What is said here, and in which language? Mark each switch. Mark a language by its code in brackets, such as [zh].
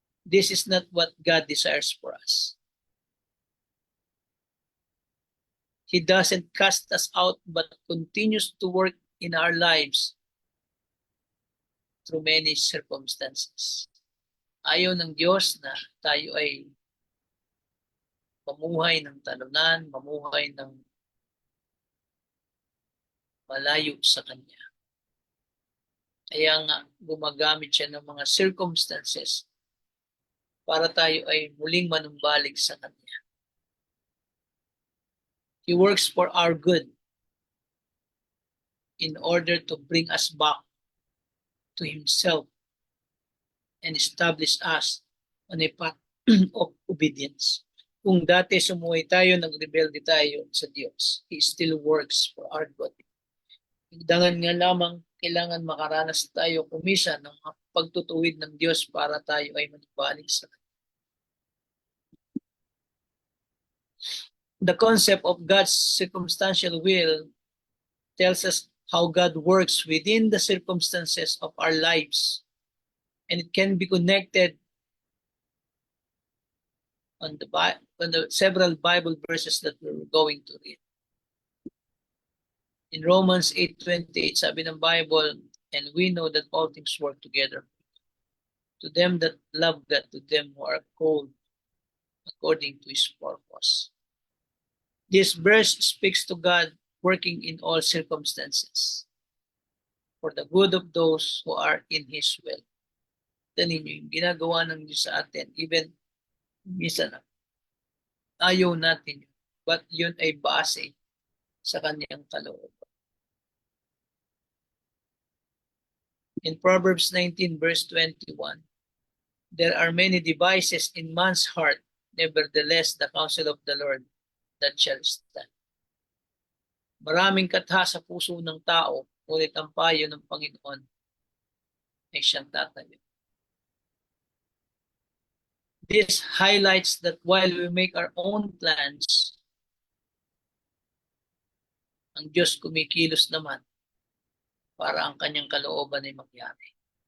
[en] This is not what God desires for us. He doesn't cast us out but continues to work in our lives through many circumstances. [tl] Ayaw ng Diyos na tayo ay mamuhay ng talunan, mamuhay ng malayo sa Kanya. Kaya nga gumagamit siya ng mga circumstances para tayo ay muling manumbalik sa Kanya. [en] He works for our good in order to bring us back to Himself and establish us on a path of obedience. [tl] Kung dati sumuhay tayo, nagrebelde tayo sa Diyos, [en] He still works for our good. [tl] Dangan nga lamang kailangan makaranas tayo kumisa ng pagtutuwid ng Diyos para tayo ay manibalik sa Kanya. [en] The concept of God's circumstantial will tells us how God works within the circumstances of our lives, and it can be connected on the several Bible verses that we're going to read. In Romans 8:28, [tl] sabi ng [en] Bible, and we know that all things work together to them that love God, to them who are called according to His purpose. This verse speaks to God working in all circumstances for the good of those who are in His will. [tl] Tanin niyo, yung ginagawa ng Diyos sa atin, even minsan ayaw natin yun, but yun ay base sa Kanyang kalooban. [en] In Proverbs 19 verse 21, there are many devices in man's heart, nevertheless the counsel of the Lord that shall stand. [tl] Maraming katha sa puso ng tao, ngunit ang payo ng Panginoon ay siyang tatayo. [en] This highlights that while we make our own plans, [tl] ang Diyos kumikilos naman para ang Kanyang kalooban ay mangyari.